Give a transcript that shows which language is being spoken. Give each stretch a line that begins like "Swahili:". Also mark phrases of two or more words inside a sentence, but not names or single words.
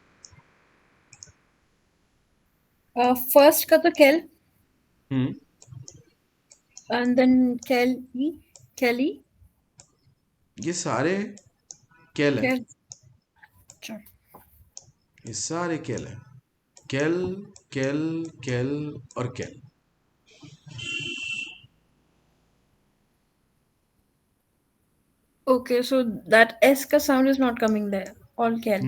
Hindi: फर्स्ट का तो केल हम्म,
English: and then केली केली
Hindi: ये सारे कैल है, केल। अच्छा, ये सारे कैल है, कैल कैल कैल और कैल।
English: okay, so that S का sound is not coming there, all केल।